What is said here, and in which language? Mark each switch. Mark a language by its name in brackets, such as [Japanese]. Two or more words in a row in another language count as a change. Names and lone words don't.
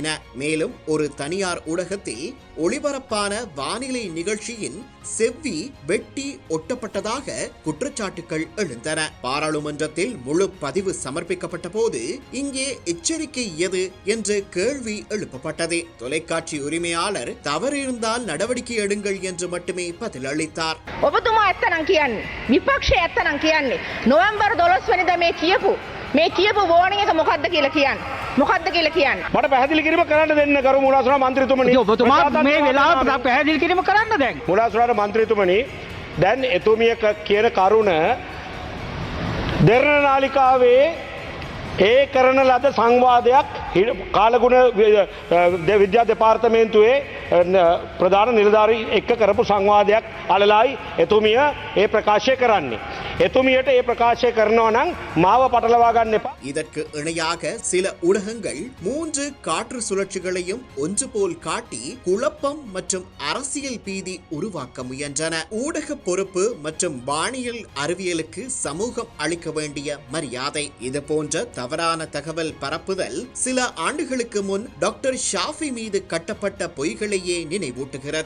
[Tamil] மேலும் ஒரு தனியார் ஊடகத்தில் ஒளிபரப்பான வானிலை நிகழ்ச்சியின் செவ்வி வெட்டி ஒட்டப்பட்டதாக குற்றச்சாட்டுகள் எழுந்தன. பாராளுமன்றத்தில் முழு பதிவு சமர்ப்பிக்கப்பட்ட போது இங்கே எச்சரிக்கை எது என்று கேள்வி எழுப்பப்பட்டது. தொலைக்காட்சி உரிமையாளர் தவறிருந்தால் நடவடிக்கை எடுங்கள் என்று மட்டுமே பதிலளித்தார். [Sinhala] ඔබතුමා ඇත්තනම් කියන්නේ විපක්ෂය ඇත්තනම් කියන්නේ නොවැම්බර් 12 වෙනිදා මේ කියපු වෝනින් එක මොකද්ද කියලා කියන්නේ. මොකද්ද කියලා කියන්නේ. මට පැහැදිලි කිරීම කරන්න දෙන්න කරු මුලාසුරා මන්ත්‍රීතුමනි. ඔබතුමා මේ වෙලාවට පැහැදිලි කිරීම කරන්න දැන්. මුලාසුරා මන්ත්‍රීතුමනි දැන් එතුමිය කියන කරුණ දෙරණ නාලිකාවේ ඒ කරන ලද සංවාදයක් කාලගුණ විද්‍යා දෙපාර්තමේන්තුවේ ප්‍රධාන නිලධාරී එක්ක කරපු සංවාදයක් අලලයි එතුමිය ඒ ප්‍රකාශය කරන්නේ. එතුමියට ඒ ප්‍රකාශය කරනවා නම් මාව පටලවා ගන්න එපා. [Tamil] இதற்கு இணையாக சில ஊடகங்கள் 3 காற்று சுழற்சிகளையும் ஒன்று போல் காட்டி குழப்பம் மற்றும் அரசியல் பீதி உருவாக்க முயன்றன. ஊடக பொறுப்பு மற்றும் வானியல் அறிவியலுக்கு சமூகம் அளிக்க வேண்டிய மரியாதை. இது போன்ற தவறான தகவல் பரப்புதல் சில ஆண்டுகளுக்கு முன் டாக்டர் ஷாஃபி மீது கட்டப்பட்ட பொய்களையே நினைவூட்டுகிறது.